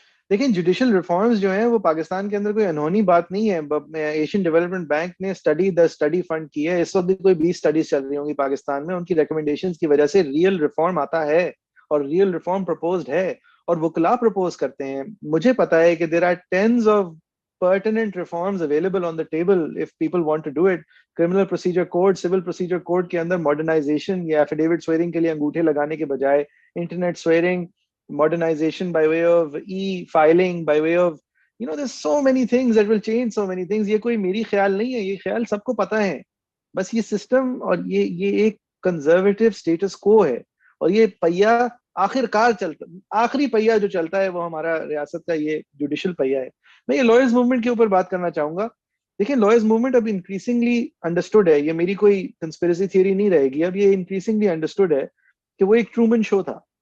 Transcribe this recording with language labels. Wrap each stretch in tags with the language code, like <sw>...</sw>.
<ur>دیکھیں judicial reforms جو ہیں وہ پاکستان کے اندر کوئی انہونی بات نہیں ہے. ایشین ڈیولپمنٹ بینک نے اسٹڈی فنڈ کی ہے, اس وقت بھی کوئی 20 اسٹڈیز چل رہی ہوں گی پاکستان میں. ان کی ریکمنڈیشنز کی وجہ سے ریئل ریفارم آتا ہے اور ریئل ریفارم پرپوزڈ ہے اور وکلا پرپوز کرتے ہیں. مجھے پتا ہے کہ</ur> <en>There are tens of pertinent reforms available on the table if people want to do it. Criminal procedure code, civil procedure code</en> <ur>کے اندر</ur> <en>modernization یا affidavit swearing</en> <ur>کے لیے انگوٹھے لگانے کے بجائے</ur> <en>internet swearing, modernization by way of e-filing, by way of, there's so many things that will change so many things.</en> <ur>یہ کوئی میری خیال نہیں ہے, یہ خیال سب کو پتا ہے. بس یہ سسٹم اور یہ ایک کنزرویٹو اسٹیٹس کو ہے اور یہ پہیا آخر کار چلتا, آخری پہیا جو چلتا ہے وہ ہمارا ریاست کا یہ جوڈیشل پہیا ہے. میں یہ لائرز موومنٹ کے اوپر بات کرنا چاہوں گا. دیکھیں لائرز موومنٹ اب انکریزنگلی انڈرسٹوڈ ہے, یہ میری کوئی کنسپیریسی تھیوری نہیں رہے گی, اب یہ انکریزنگلی انڈرسٹوڈ ہے کہ وہ ایک ٹرومن شو تھا.</ur>